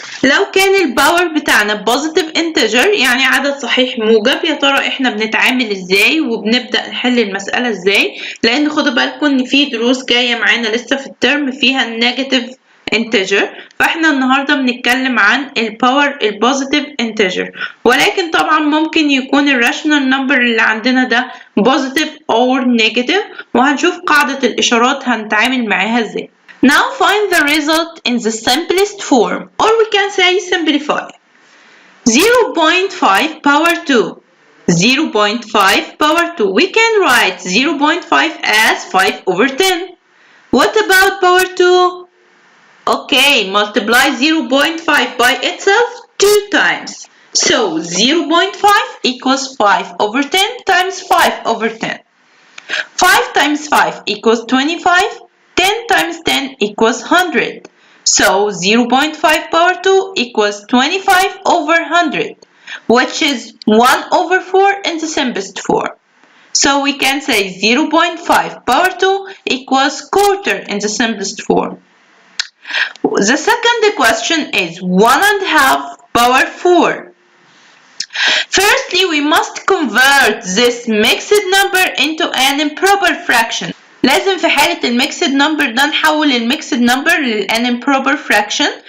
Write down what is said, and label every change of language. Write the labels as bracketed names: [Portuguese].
[Arabic] لو كان الباور بتاعنا [English] positive integer [Arabic] يعني عدد صحيح موجب، يا ترى احنا بنتعامل ازاي وبنبدأ نحل المسألة ازاي؟ لان خدوا بالكم ان في دروس جاية معانا لسه في الترم فيها النيجاتيف integer، فاحنا النهارده بنتكلم عن الباور البوزيتيف integer، ولكن طبعا ممكن يكون الراشنال نمبر اللي عندنا ده [English] positive or negative، [Arabic] وهنشوف قاعدة الإشارات هنتعامل معاها ازاي. [English] Now find the result in the simplest form, or we can say simplify. 0.5 power 2. 0.5 power 2. We can write 0.5 as 5 over 10. What about power 2? Okay, multiply 0.5 by itself 2 times. So 0.5 equals 5 over 10 times 5 over 10. 5 times 5 equals 25. 10 times 10 equals 100. So 0.5 power 2 equals 25 over 100, which is 1 over 4 in the simplest form. So we can say 0.5 power 2 equals quarter in the simplest form. The second question is 1.5 power 4. Firstly, we must convert this mixed number into an improper fraction. [Arabic] لازم في حالة الميكسد نمبر ده نحول الميكسد نمبر لان improper fraction.